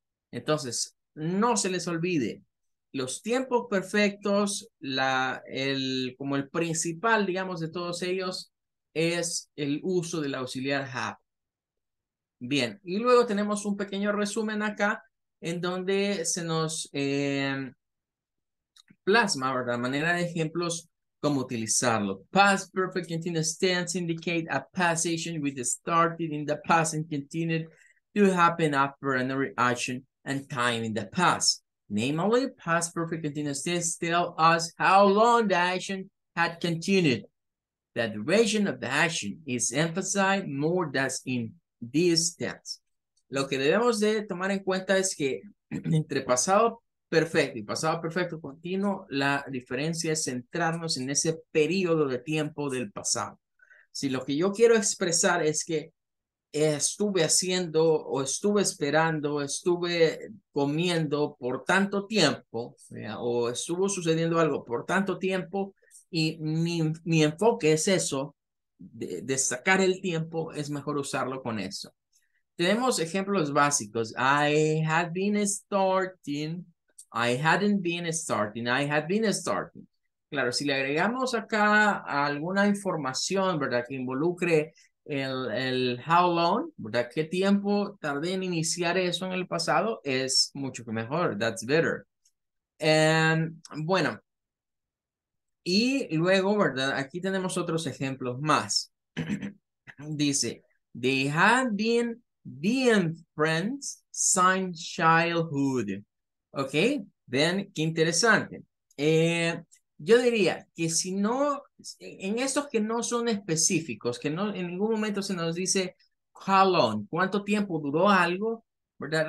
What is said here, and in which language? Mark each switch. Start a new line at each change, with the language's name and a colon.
Spanish: Entonces, no se les olvide, los tiempos perfectos, como el principal, digamos, de todos ellos, es el uso del auxiliar have. Bien, y luego tenemos un pequeño resumen acá en donde se nos plasma, ¿verdad? Manera de ejemplos cómo utilizarlo.
English: Past perfect continuous tense indicate a past action which started in the past and continued to happen after another action and time in the past. Namely, past perfect continuous tense tell us how long the action had continued. The duration of the action is emphasized more than in this tense.
Spanish: Lo que debemos de tomar en cuenta es que entre pasado perfecto y pasado perfecto continuo, la diferencia es centrarnos en ese periodo de tiempo del pasado. Si lo que yo quiero expresar es que estuve haciendo o estuve esperando, estuve comiendo por tanto tiempo, o estuvo sucediendo algo por tanto tiempo, y mi enfoque es eso, de sacar el tiempo, es mejor usarlo con eso. Tenemos ejemplos básicos.
English: I had been starting. I hadn't been starting.
Spanish: I had been starting. Claro, si le agregamos acá alguna información, ¿verdad? Que involucre el
English: how long,
Spanish: ¿verdad? ¿Qué tiempo tardé en iniciar eso en el pasado? Es mucho mejor.
English: That's better.
Spanish: Bueno, y luego, ¿verdad? Aquí tenemos otros ejemplos más. Dice,
English: they had been being friends since childhood.
Spanish: ¿Ok? Vean qué interesante. Yo diría que si no, en estos que no son específicos, que no en ningún momento se nos dice
English: how long,
Spanish: cuánto tiempo duró algo, ¿verdad?